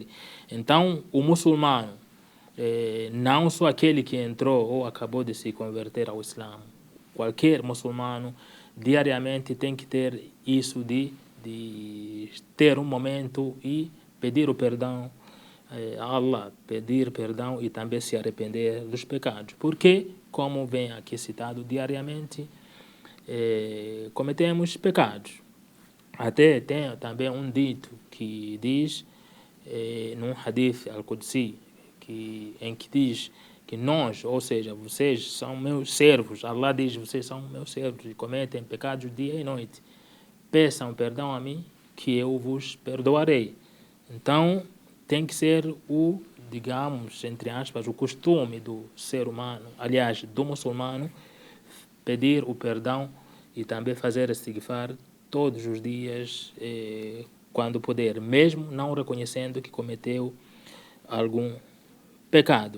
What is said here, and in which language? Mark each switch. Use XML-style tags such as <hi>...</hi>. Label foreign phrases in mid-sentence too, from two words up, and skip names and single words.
<pt>Então, o muçulmano, não só aquele que entrou ou acabou de se converter ao Islã, qualquer muçulmano, diariamente tem que ter isso de ter um momento e pedir o perdão a Allah, pedir perdão e também se arrepender dos pecados. Porque, como vem aqui citado, diariamente cometemos pecados. Até tem também um dito que diz, num</pt> <ar>حديث القدسي,</ar> <pt>em que diz que nós, ou seja, vocês são meus servos. Allah diz, vocês são meus servos e cometem pecados dia e noite. Peçam perdão a mim, que eu vos perdoarei. Então, tem que ser digamos, entre aspas, o costume do ser humano, aliás, do muçulmano, pedir o perdão e também fazer istighfar todos os dias, quando puder, mesmo não reconhecendo que cometeu algum pecado.</pt>